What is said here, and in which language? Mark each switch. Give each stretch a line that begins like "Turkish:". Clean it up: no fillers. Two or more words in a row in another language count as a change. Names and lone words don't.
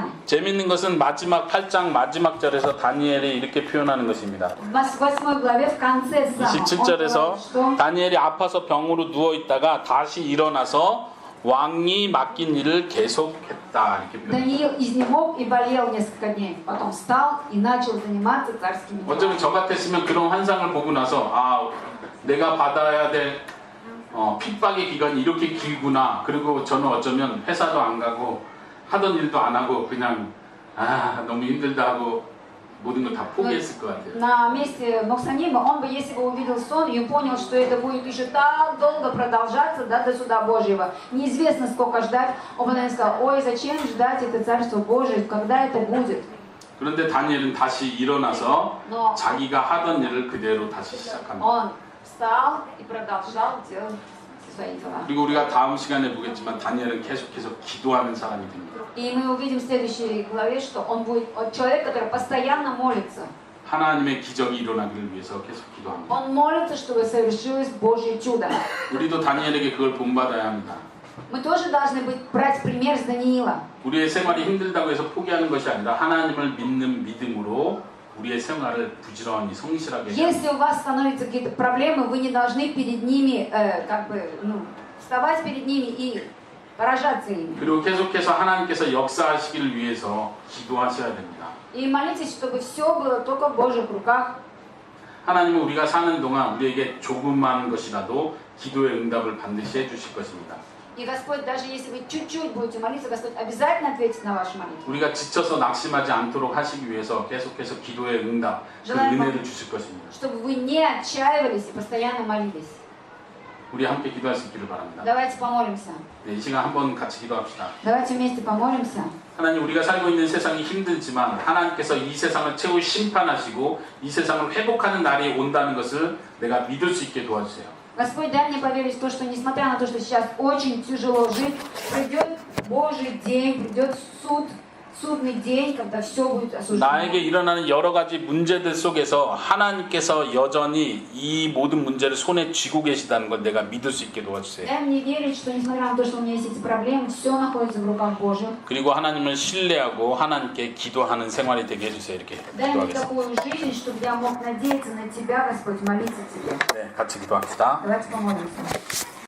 Korean: 재밌는 것은 마지막 8장 마지막 절에서 다니엘이 이렇게 표현하는 것입니다.
Russian: В 8 главе в конце самом он
Korean: 27절에서
Russian: говорит, что
Korean: 다니엘이 아파서 병으로 누워 있다가 다시 일어나서 왕이 맡긴 일을 계속했다. 쉬었다 이렇게 표현해요.
Russian: Даниил изнемог и болел несколько дней. Потом встал и начал заниматься царскими делами.
Korean: 어쩌면 저 같았으면 그런 환상을 보고 나서 아 내가 받아야 될 핍박의 기간이 이렇게 길구나. 그리고 저는 어쩌면 회사도 안 가고 하던 일도 안 하고 그냥 아 너무 힘들다 하고 모든 걸 다 포기했을 것 같아요.
Russian: На месте Мохсанима, он бы, если бы увидел сон и понял, что это будет еще так долго продолжаться, да, до суда Божьего, неизвестно сколько ждать, он бы, наверное, сказал, ой, зачем ждать это Царство Божие, когда это будет?
Korean: 그런데 다니엘은 다시 일어나서
Russian: Но
Korean: 자기가 하던 일을 그대로 다시 시작합니다.
Russian: он встал и продолжал делать свои дела.
Korean: 그리고 우리가 다음 시간에 보겠지만 다니엘은 계속해서 기도하는 사람이 됩니다.
Russian: И мы увидим в следующей главе, что он будет человек, который постоянно молится.
Korean: 하나님의 기적이 일어나기를 위해서 계속 기도합니다.
Russian: Он молится, чтобы совершилось Божье чудо.
Korean: 우리도 다니엘에게 그걸 본받아야 합니다.
Russian: Мы тоже должны брать пример с Даниила.
Korean: 우리의 생활이 힘들다고 해서 포기하는 것이 아니라 하나님을 믿는 믿음으로 우리의 생활을 부지런히 성실하게 해야
Russian: Если у вас становятся какие-то проблемы, вы не должны перед ними, вставать перед ними и поражаться ими.
Korean: 그리고 계속해서 하나님께서 역사하시기를 위해서 기도하셔야 됩니다.
Russian: И молитесь, чтобы все было только в Божьих руках.
Korean: 하나님은 우리가 사는 동안 우리에게 조금만 것이라도 기도의 응답을 반드시 해주실 것입니다.
Russian: И Господь, даже если вы чуть-чуть будете молиться, Господь обязательно ответит на вашу молитву.
Korean: 우리가 지쳐서 낙심하지 않도록 하시기 위해서 계속해서 기도의 응답, 그 은혜를 주실 것입니다.
Russian: Чтобы вы не отчаивались и постоянно молились.
Korean: 우리 함께 기도할 수 있기를 바랍니다.
Russian: Давайте помолимся.
Korean: 네, 이 시간 한번 같이 기도합시다.
Russian: Давайте вместе помолимся.
Korean: 하나님, 우리가 살고 있는 세상이 힘들지만 하나님께서 이 세상을 최후 심판하시고 이 세상을 회복하는 날이 온다는 것을 내가 믿을 수 있게 도와주세요.
Russian: Господь, дай мне поверить в то, что несмотря на то, что сейчас очень тяжело жить, придет Божий день, придет судный день, когда все будет осуждено.
Korean: 나에게 일어나는 여러 가지 문제들 속에서 하나님께서 여전히 이 모든 문제를 손에 쥐고 계시다는 걸 내가 믿을 수 있게 도와주세요.
Russian: Дай мне верить, что несмотря на то, что у меня есть эти проблемы, все находится в руках Божьих.
Korean: 그리고 하나님을 신뢰하고 하나님께 기도하는 생활이 되게 해주세요. 이렇게
Russian: Дай мне
Korean: 기도하겠습니다.
Russian: такую жизнь, чтобы я мог надеяться на Тебя, Господь, молиться Тебе.
Korean: 네, 같이 기도합시다.
Russian: Давайте помолимся.